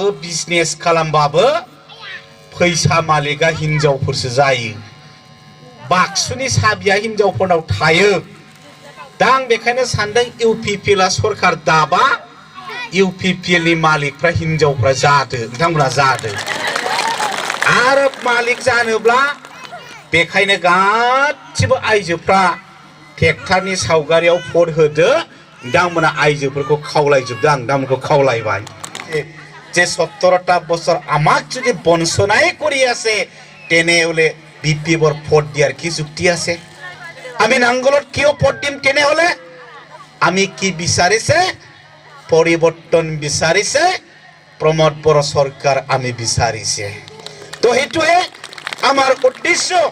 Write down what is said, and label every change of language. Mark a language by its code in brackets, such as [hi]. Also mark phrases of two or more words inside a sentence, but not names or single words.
[brx] बिजनेस खालामबाबो फैसा मालिका हिनजावफोरसो जायो बाक्सुनि साबिया हिनजावफोरनाव थायो दा आं बेखायनो सानदों इउपिपिएलआ सरकार दाबा इउपिपिएलनि मालिकफ्रा हिनजावफ्रा जादो बिथांमोना जादो आरो मालिक जानोब्ला बेखायनो गासिबो आइजोफ्रा ट्रेक्टरनि सावगारियाव भट होदो दामोना आइजोफोरखौ खावलायजोबदों आं दामोनखौ खावलायबाय [as] যে 17টা বছর আমাক যদি বঞ্চনাই কৰি আছে তেনেহলে বিপিএফৰ ভোট দিয়াৰ কি যুক্তি আছে আমি নাঙ্গলত কিয় ভোট দিম তেনেহলে আমি কি বিচাৰিছে পৰিৱৰ্তন বিচাৰিছে প্ৰমোদ বড়ো সরকার আমি বিচাৰিছে তো হেতুৱে আমার উদ্দেশ্য